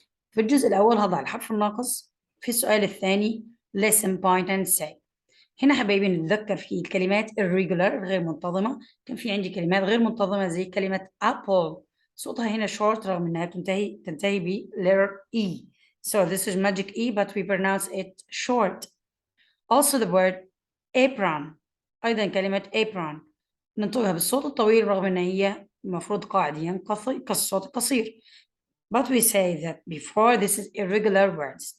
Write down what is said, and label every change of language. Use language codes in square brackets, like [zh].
[ar] في الجزء الأول هضع الحرف الناقص. في السؤال الثاني [en] listen point and say. [ar] هنا حبايبي نتذكر في الكلمات irregular غير منتظمة. كان في عندي كلمات غير منتظمة زي كلمة apple، صوتها هنا short رغم أنها تنتهي ب letter E. [en] So this is magic E but we pronounce it short. Also the word apron، [ar] أيضا كلمة apron ننطقها بالصوت الطويل رغم أن هي المفروض قاعديا كالصوت القصير. [en] But we say that before this is irregular words.